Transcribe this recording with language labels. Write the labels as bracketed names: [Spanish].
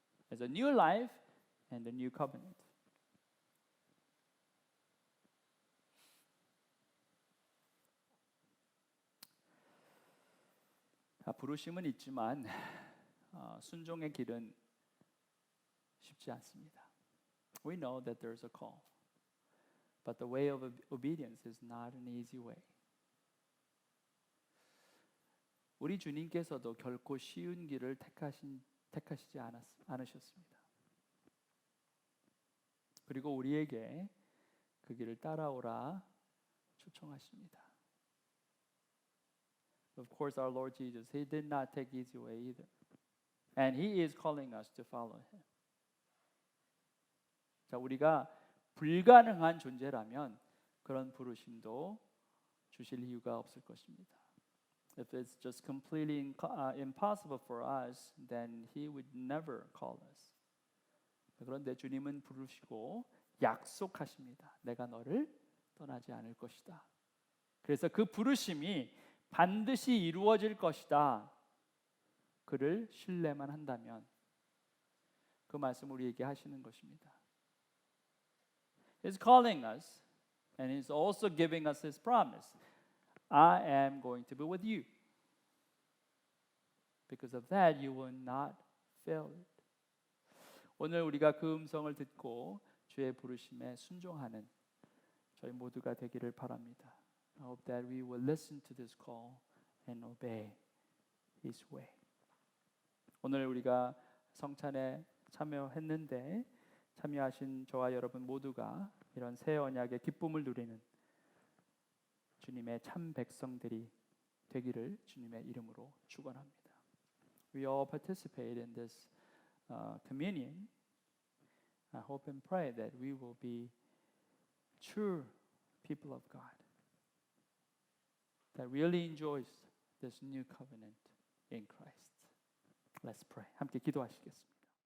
[English] There's a new life and a new covenant. [Korean] 부르심은 있지만 순종의 길은 쉽지 않습니다. [English] We know that there's a call. But the way of obedience is not an easy way. [Korean] 우리 주님께서도 결코 쉬운 길을 택하시지 않으셨습니다. 그리고 우리에게 그 길을 따라오라 초청하십니다. [English] Of course, our Lord Jesus, He did not take easy way either. And He is calling us to follow Him. [Korean] 자, 우리가 불가능한 존재라면 그런 부르심도 주실 이유가 없을 것입니다. [English] If it's just completely impossible for us, then He would never call us. [Korean] 그런데 주님은 부르시고 약속하십니다. 내가 너를 떠나지 않을 것이다. 그래서 그 부르심이 반드시 이루어질 것이다. 그를 신뢰만 한다면 그 말씀 우리에게 하시는 것입니다. [English] He's calling us and He's also giving us His promise. I am going to be with you. Because of that, you will not fail it. [Korean] 오늘 우리가 그 음성을 듣고 주의 부르심에 순종하는 저희 모두가 되기를 바랍니다. [English] I hope that we will listen to this call and obey His way. [Korean] 오늘 우리가 성찬에 참여했는데 참여하신 저와 여러분 모두가 이런 새 언약의 기쁨을 누리는 주님의 참 백성들이 되기를 주님의 이름으로 축원합니다. [English] We all participate in this communion. I hope and pray that we will be true people of God that really enjoys this new covenant in Christ. Let's pray. [Korean] 함께 기도하시겠습니다.